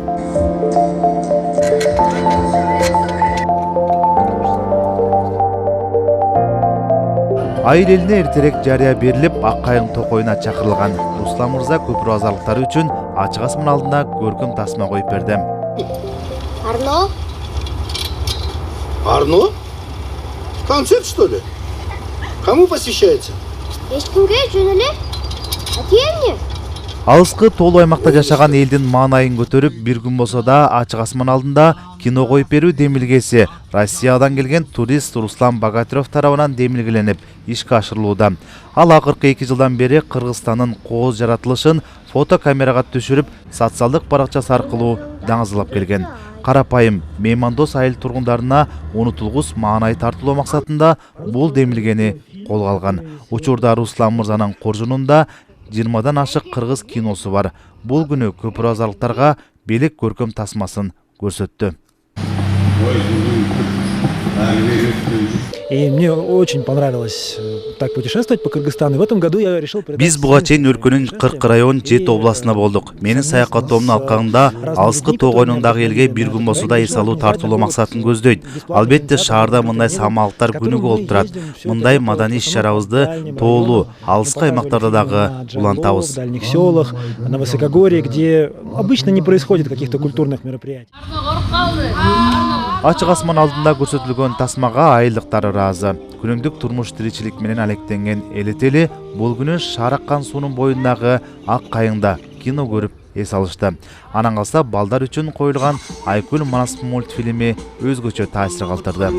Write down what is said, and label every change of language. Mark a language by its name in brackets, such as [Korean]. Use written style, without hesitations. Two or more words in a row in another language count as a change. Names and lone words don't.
[Kyrgyz] Айыл элине эртерээк жарыя берилип, Аккайың токоюна чакырылган. Руслан Мырза Көпүрө базарлыктары үчүн ачык асман алдында көркөм тасма коюп берди. [Russian] Арно? Арно? Концерт, что ли? Кому посвящается? [Kyrgyz] Ешкимге жөн эле? Атиемне? Алыскы тоолуу аймакта жашаган элдин маанайын көтөрүп, бир күн болсо да ачык асман алдында кино коюп берүү демилгеси Россиядан келген турист Руслан Богатырев тарабынан демилгеленип, ишке ашырылууда. Ал акыркы 2 жылдан бери Кыргызстандын кооз жаратылышын фотокамерага түшүрүп, социалдык баракчасы аркылуу даңазалап келген. Карапайым меймандос айыл тургундарына унутулгус маанай тартуулоо максатында бул демилгени колго алган. Учурда Руслан Мырзанын коржунунда 20дан ашык кыргыз киносу бар. Бул күнү Көпүрө базарлыктарга белек көркөм тасмасын көрсөттү. [Russian] И мне очень понравилось так путешествовать по Кыргызстану. И в этом году я решил... [Kyrgyz] Биз буга чейин өлкөнүн 40 район 7 областына болдук. Менин саякаттоомдун алкагында алыскы тоо койнундагы элге бир күн болсо да эс алуу тартуулоо максатын көздөйт. Албетте шаарда мындай самалыктар күнүгө болуп турат. Мындай маданий иш-чарабызды тоолуу алыскы аймактарда дагы улантабыз. [Russian] В дальних селах, на Высокогорье, где обычно не происходит каких-то культурных мероприятий. [Kyrgyz] Ачык асман алдында көрсөтүлгөн тасмага айылдыктар ыраазы. Күнүмдүк турмуш тиричилик менен алектенген элетели бул күнү шаар аккан суунун боюндагы Аккайыңда кино көрүп эс алышты. Анан калса балдар үчүн коюлган Айкөл Манас мультфильми өзгөчө таасир калтырды.